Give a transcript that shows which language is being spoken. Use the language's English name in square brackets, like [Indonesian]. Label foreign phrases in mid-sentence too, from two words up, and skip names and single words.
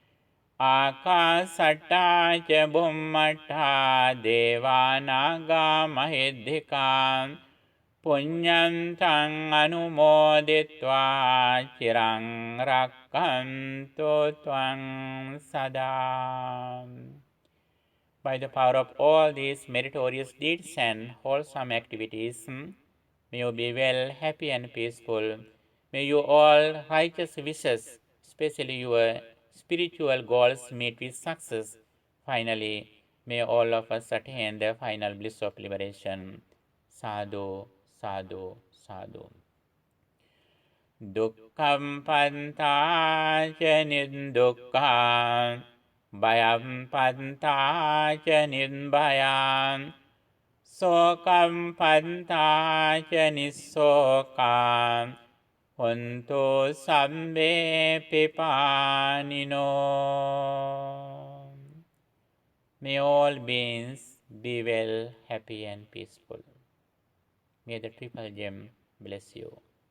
[Pali] Akasattha ca bhummattha devanaga mahiddhika punyantang anumoditva chirang rakkantu tvang sada. [English] By the power of all these meritorious deeds and wholesome activities, may you be well, happy and peaceful. May you all righteous wishes, especially your spiritual goals, meet with success. Finally, may all of us attain the final bliss of liberation. [Pali] Sadhu, sadhu, sadhu. Dukkam panta ca niddukkam, bhayam panta ca nidbhayam, sokam panta ca nissokam, hontu sabbe pipanino. [English] May all beings be well, happy and peaceful. May the Triple Gem bless you.